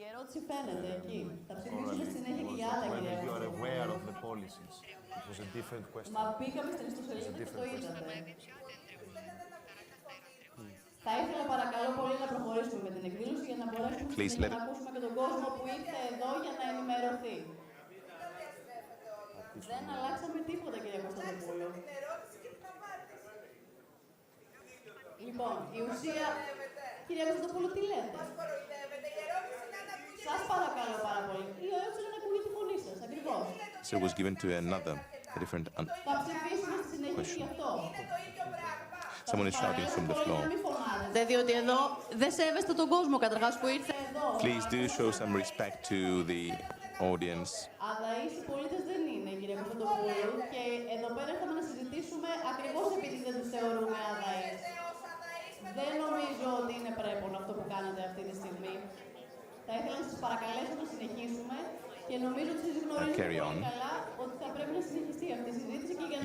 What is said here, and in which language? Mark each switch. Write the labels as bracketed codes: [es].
[el] Η ερώτηση φαίνεται εκεί. Θα ψηφίσουμε συνέχεια και για άλλα, κυρία. [en] You are aware of the policies. It was a different question. [el] Μα πήγαμε στην ιστοσελίδα και το είδατε. Θα ήθελα παρακαλώ πολύ να προχωρήσουμε με την εκδήλωση για να μπορέσουμε να ακούσουμε και τον κόσμο που ήρθε εδώ για να ενημερωθεί. Δεν αλλάξαμε τίποτα, κυρία Κωνσταντοπούλου. Λοιπόν, η ουσία... Κυρία Κωνσταντοπούλου, τι λέτε? Σας παρακαλώ πάρα πολύ. Η ερώτηση είναι να ακούγεται η φωνή σας, ακριβώς. [en] So it was given to another, different [el] Θα ψηφίσουμε στη συνέχεια γι' αυτό. [en] Someone is shouting from the floor. [el] Διότι εδώ δεν σέβεστε τον κόσμο καταρχάς που ήρθε εδώ. [en] Please do show some respect to the audience. [el] Αδαείς οι πολίτες δεν είναι, κύριε Κωνσταντοπούλου, και εδώ πέρα ήρθαμε να συζητήσουμε ακριβώς επειδή δεν τους θεωρούμε αδαείς. Δεν νομίζω ότι είναι πρέπον αυτό που κάνετε αυτή τη στιγμή. Θα ήθελα να σας παρακαλέσω να συνεχίσουμε και νομίζω ότι εσείς γνωρίζετε πολύ καλά ότι θα πρέπει να συνεχιστεί αυτή η συζήτηση και για να...